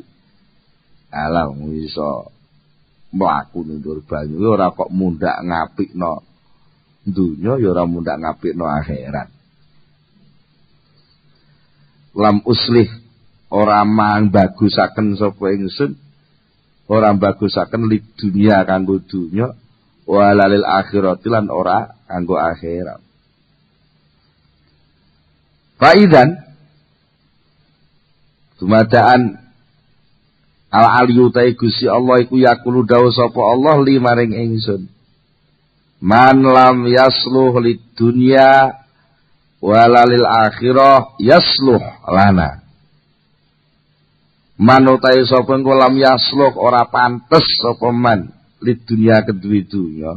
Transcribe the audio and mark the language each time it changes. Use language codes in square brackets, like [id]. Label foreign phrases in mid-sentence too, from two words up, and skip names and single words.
[jv] Alah iso mlaku ning dhuwur banyu ora kok mundhak ngapikno dunya ya ora mundhak ngapikno akhirat. [ar] لم أصلح [jv] ora mang bagusaken sapa ingsun, ora bagusaken [ar] للدنيا [jv] kanggo dunya, [ar] ولا للآخرة [jv] lan ora kanggo akhirat. Faidan dumadaan al-aliyu ta Gusti Allah iku yaqulu dawuh sapa Allah limaring ingsun. [ar] من لم يصلح للدنيا ولا للآخرة يصلح لنا. [jv] Man utahe sapa engko [ar] لم يصلح [jv] ora pantes sapa man [ar] للدنيا [jv] kedue dunya.